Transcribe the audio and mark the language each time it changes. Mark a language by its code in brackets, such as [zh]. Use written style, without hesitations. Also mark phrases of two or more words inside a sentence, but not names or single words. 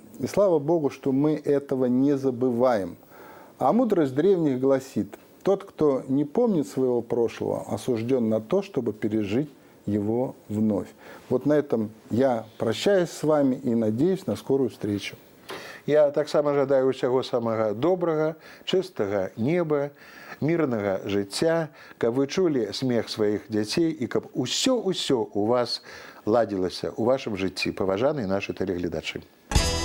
[ru] И слава Богу, что мы этого не забываем. А мудрость древних гласит, тот, кто не помнит своего прошлого, осужден на то, чтобы пережить его вновь. Вот на этом я прощаюсь с вами и надеюсь на скорую встречу. [be] Я так само жадаю усяго самого добрага, чыстага неба, мирнага жыцця, каб вы чулі смех сваіх дзяцей і каб усё у вас ладзілася ў вашым жыцці, паважаныя нашы тэлегледачы.